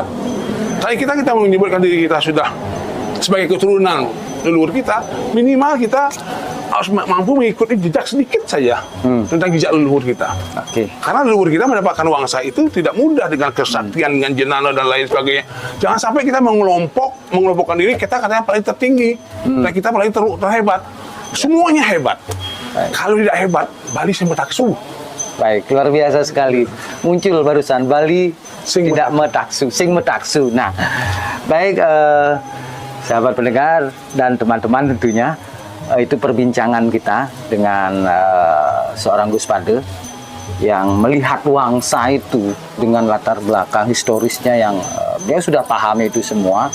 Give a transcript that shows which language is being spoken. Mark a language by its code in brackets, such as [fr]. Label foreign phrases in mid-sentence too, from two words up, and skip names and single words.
[id] Kalau kita menyebutkan diri kita sudah sebagai keturunan leluhur kita, minimal kita harus mampu mengikuti jejak sedikit saja tentang jejak leluhur kita. Karena leluhur kita mendapatkan wangsa itu tidak mudah dengan kesaktian, dengan jenana dan lain sebagainya. Jangan sampai kita mengelompokkan diri, kita katanya paling tertinggi, dan kita paling terhebat. Semuanya hebat. Kalau tidak hebat, [ban] Bali sing metaksu. [id] Baik, luar biasa sekali. Muncul barusan Bali tidak metaksu, [ban] sing metaksu. [id] Nah, baik sahabat pendengar dan teman-teman tentunya, itu perbincangan kita dengan seorang Gus Pade yang melihat wangsa itu dengan latar belakang historisnya yang dia sudah pahami itu semua.